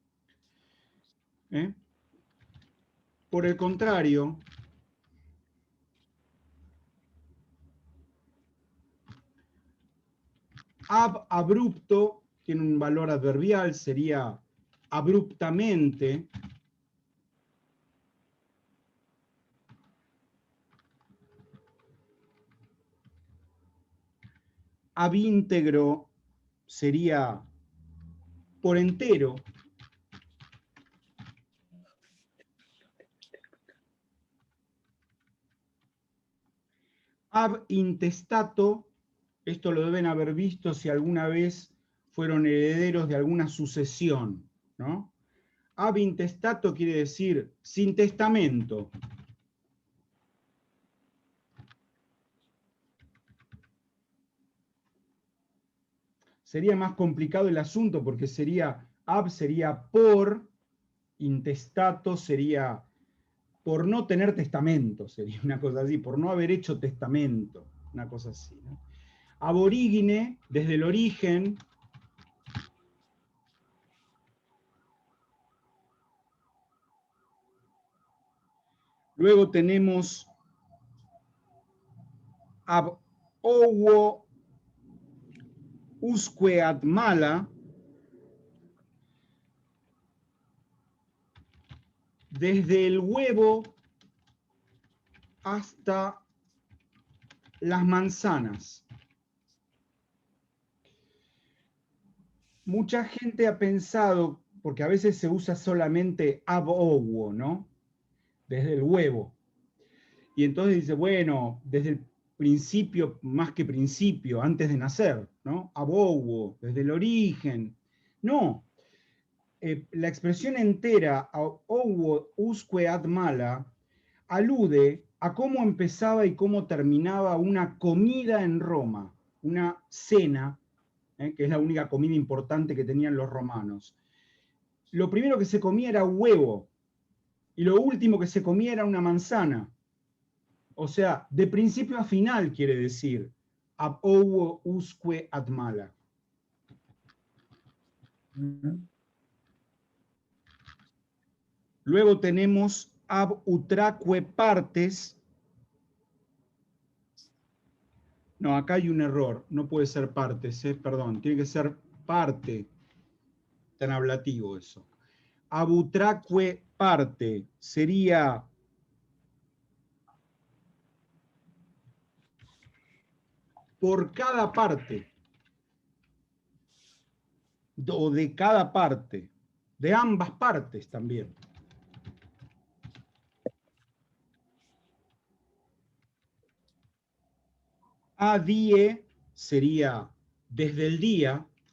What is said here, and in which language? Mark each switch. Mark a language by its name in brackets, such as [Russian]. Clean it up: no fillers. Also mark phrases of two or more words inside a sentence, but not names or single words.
[Spanish] Por el contrario, [Latin] ab abrupto [Spanish] tiene un valor adverbial, sería abruptamente. [Latin] Ab íntegro [Spanish] sería por entero. [Latin] Ab intestato, [Spanish] esto lo deben haber visto si alguna vez fueron herederos de alguna sucesión, ¿no? [Latin] Ab intestato [Spanish] quiere decir sin testamento. Sería más complicado el asunto porque sería, ab sería por, intestato sería por no tener testamento, sería una cosa así, por no haber hecho testamento, una cosa así, ¿no? Aborígine, desde el origen. Luego tenemos [Latin] ab owo usque ad mala, [Spanish] desde el huevo hasta las manzanas. Mucha gente ha pensado, porque a veces se usa solamente [Latin] ab ovo, [Spanish] ¿no? Desde el huevo. Y entonces dice, bueno, desde el principio, más que principio, antes de nacer, ¿no? [Latin] Ab ovo, [Spanish] desde el origen. No. La expresión entera, [Latin] ouo usque ad mala, [Spanish] alude a cómo empezaba y cómo terminaba una comida en Roma, una cena, que es la única comida importante que tenían los romanos. Lo primero que se comía era huevo, y lo último que se comía era una manzana. O sea, de principio a final quiere decir, [Latin] ab ouo usque ad mala. [Spanish] Luego tenemos [Latin] ab utraque partes. [Spanish] No, acá hay un error, no puede ser partes, perdón, tiene que ser parte. Tan ablativo eso. [Latin] Ab utraque parte [Spanish] sería por cada parte, o de cada parte, de ambas partes también. [Latin] A die [Spanish] sería desde el día.